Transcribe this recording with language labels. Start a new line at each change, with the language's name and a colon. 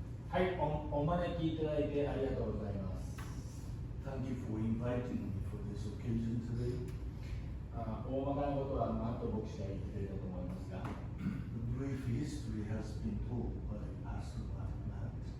Japanese: はい、お招きいただいてありがとうございます。
English: Thank you for inviting me for this occasion today.
Japanese: 大まかなことはマット牧師が言ってくれたと思いますが、
English: The brief history has been told by Pastor Matt.